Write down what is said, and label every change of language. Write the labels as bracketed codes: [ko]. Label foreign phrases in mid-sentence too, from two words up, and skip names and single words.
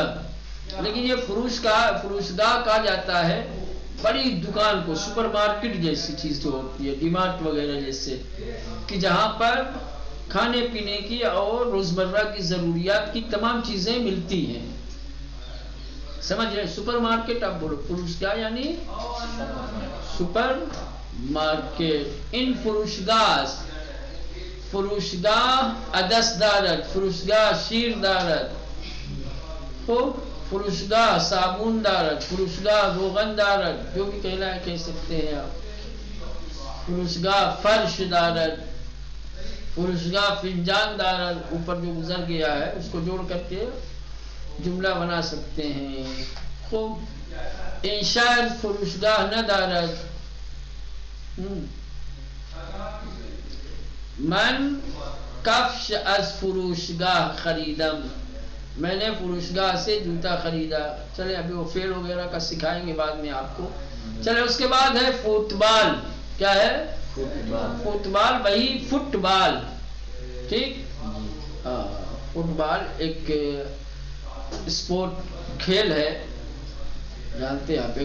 [ur] لیکن یہ فروشگاہ کہا جاتا ہے بڑی دکان کو، سپر مارکیٹ جیسی چیز جو ہوتی ہے، ڈی مارٹ وغیرہ جیسے، کہ جہاں پر کھانے پینے کی اور روزمرہ کی ضروریات کی تمام چیزیں ملتی ہیں. سمجھ رہے؟ سپر مارکیٹ آپ بولو، فروشگاہ یعنی سپر مارکیٹ. [fa] ان فروشگاہ، فروشگاہ عدس دارد، فروشگاہ شیر دارد، فروشگاہ صابون دارد، فروشگاہ روغن دارد، [ur] جو بھی کہنا ہے کہہ سکتے ہیں آپ. [fa] فروشگاہ فرش دارد، فروشگاہ فنجان دارد. [ur] اوپر جو گزر گیا ہے اس کو جوڑ کر کے جملہ بنا سکتے ہیں. [fa] خوب. انشاء فروشگاہ نہ دارد. من کفش از فروشگاہ خریدم، [ur] میں نے فروشگاہ سے جوتا خریدا. چلے ابھی وہ فعل وغیرہ کا سکھائیں گے بعد میں آپ کو. چلے اس کے بعد ہے فٹ بال. کیا ہے؟ فٹ بال، وہی فٹ بال، ٹھیک. فٹ بال ایک اسپورٹ کھیل ہے، جانتے ہیں آپ.